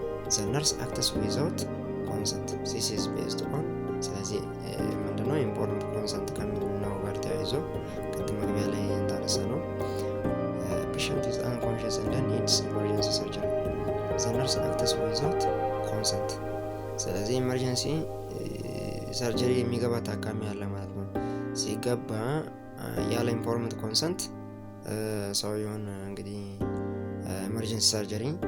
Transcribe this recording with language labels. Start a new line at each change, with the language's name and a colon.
English: The nurse acts without consent. This is based on
Amharic: ስለዚህ ምንድነው ኢምፖርታንት ኮንሰንት ከሚለው ጋር ተያይዞ ቅድም መግቢያ ላይ እንዳነሳ ነው
English: patient is unconscious and needs emergency surgery. The nurse acts without consent.
Amharic: ስለዚህ ኢመርጀንሲ ሰርጀሪ የሚገባ ታካሚ አለ ማለት ነው። ሲገባ ያለ ኢንፎርምድ ኮንሰንት ሰውየውን እንግዲህ ኢመርጀንሲ ሰርጀሪ